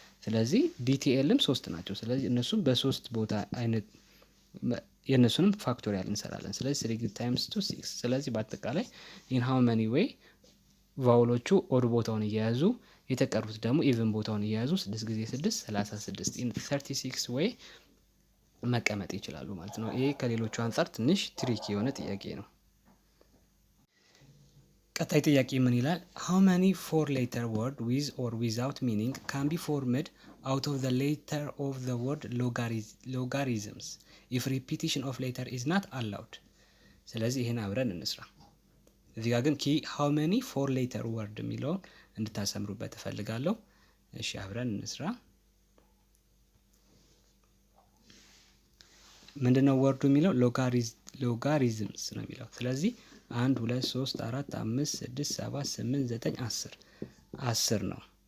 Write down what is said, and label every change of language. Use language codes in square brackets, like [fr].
[am] ስለዚህ ዲቲኤልም 3 ናቸው። ስለዚህ እነሱም በ3 ቦታ አይነት የእነሱንም ፋክቶሪያል እንሰራለን። ስለዚህ 3 ታይምስ 2 6። ስለዚህ በአጠቃላይ [en] ኢን ሃው መኒ ዌይ [am] ቫውሎቹ ኦድ ቦታውን እየያዙ የተቀሩት ደግሞ ኢቭን ቦታውን እየያዙ 6 ጊዜ 6 36 ኢን 36 ዌይ መቀመጥ ይችላሉ ማለት ነው። ይሄ ከሌሎቹ አንፃር ትንሽ ትሪኪ የሆነ ጥያቄ ነው። ቀጣይ ጥያቄ ምን ይላል? [en] how many four letter word with or without meaning can be formed out of the letter of the word logarithms if repetition of letter is not allowed? [am] ስለዚህ ይሄን አብረን እንስራ። እዚህ ጋር ግን ኪ [en] how many four letter word [am] የሚለውን እንድታሰምሩበት እፈልጋለሁ። እሺ አብረን እንስራ። ምንድነው ወርዱ የሚለው? ሎጋሪዝምስ ነው የሚለው። ስለዚህ 1 2 3 4 5 6 7 8 9 10 10 ነው።